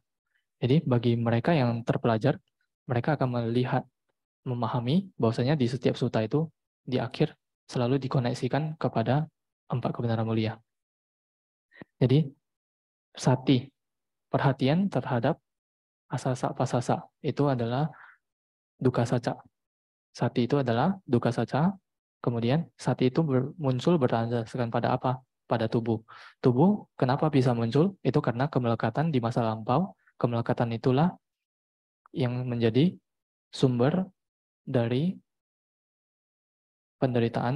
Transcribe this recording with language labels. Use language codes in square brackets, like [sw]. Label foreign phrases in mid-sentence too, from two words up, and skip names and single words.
[id] Jadi bagi mereka yang terpelajar, mereka akan melihat, memahami bahwasanya di setiap sutta itu di akhir selalu dikoneksikan kepada 4 kebenaran mulia. Jadi sati, perhatian terhadap [pi] asasa pasasa, [id] itu adalah [pi] dukkha saca. [id] Sati itu adalah [pi] dukkha saca. [id] Kemudian sati itu muncul berdasarkan pada apa? Pada tubuh. Tubuh kenapa bisa muncul? Itu karena kemelekatan di masa lampau. Kemelekatan itulah yang menjadi sumber dari penderitaan.